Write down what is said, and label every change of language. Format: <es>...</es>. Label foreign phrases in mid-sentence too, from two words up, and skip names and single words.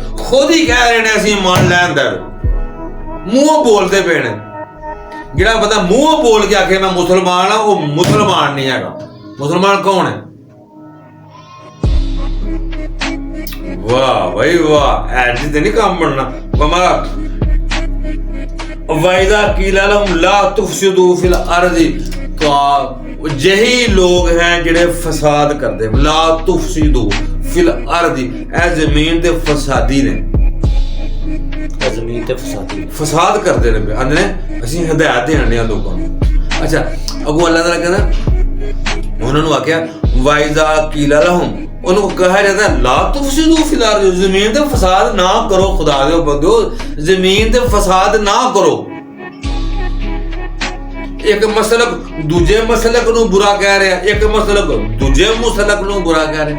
<pa>ਖੁਦ ਹੀ ਕਹਿ ਰਹੇ ਨੇ ਅਸੀਂ ਈਮਾਨ ਲੈ ਆਂਦਾ, ਮੂੰਹੋਂ ਬੋਲਦੇ ਪਏ ਨੇ। ਜਿਹੜਾ ਬੰਦਾ ਮੂੰਹੋਂ ਬੋਲ ਕੇ ਆਖੇ ਮੈਂ ਮੁਸਲਮਾਨ ਆ, ਉਹ ਮੁਸਲਮਾਨ ਨਹੀਂ ਹੈਗਾ। ਮੁਸਲਮਾਨ ਕੌਣ ਹੈ? ਵਾਹ ਭਾਈ ਵਾਹ, ਐਜ ਤੇ ਨਹੀਂ ਕੰਮ ਬਣਨਾ।</pa> <ar>وإذا قيل لهم لا تفسدوا في الأرض,</ar> <pa>ਤੋ ਯਹੀ ਲੋਗ ਹੈਂ ਜਿਹੜੇ ਫਸਾਦ ਕਰਦੇ।</pa> <ar>لا تفسدوا في الأرض,</ar> <pa>ਏ ਜਮੀਨ ਤੇ ਫਸਾਦੀ ਨੇ। ਜਮੀਨ ਤੇ ਫਸਾਦੀ ਫਸਾਦ ਕਰਦੇ ਨੇ। ਆਂਦੇ ਨੇ ਅਸੀਂ ਹਦਾਇਤ ਦੇਣ ਆ ਲੋਕਾਂ ਨੂੰ। ਅੱਛਾ ਅੱਗੋਂ ਅੱਲਾਹ ਤਾਲਾ ਕਹਿੰਦਾ ਉਹਨਾਂ ਨੂੰ ਆਖਿਆ</pa> <ar>وإذا قيل لهم,</ar> <pa>ਉਹਨੂੰ ਕਹਾ ਜਾਂਦਾ</pa> <ar>لا تفسدوا في الأرض,</ar> <pa>ਜ਼ਮੀਨ ਤੇ ਫਸਾਦ ਨਾ ਕਰੋ। ਖੁਦਾ ਦੇ ਬੰਦੋ ਜ਼ਮੀਨ ਤੇ ਫਸਾਦ ਨਾ ਕਰੋ। ਇੱਕ ਮਸਲਕ ਦੂਜੇ ਮਸਲਕ ਨੂੰ ਬੁਰਾ ਕਹਿ ਰਿਹਾ, ਇੱਕ ਮਸਲਕ ਦੂਜੇ ਮਸਲਕ ਨੂੰ ਬੁਰਾ ਕਹਿ ਰਿਹਾ।</pa>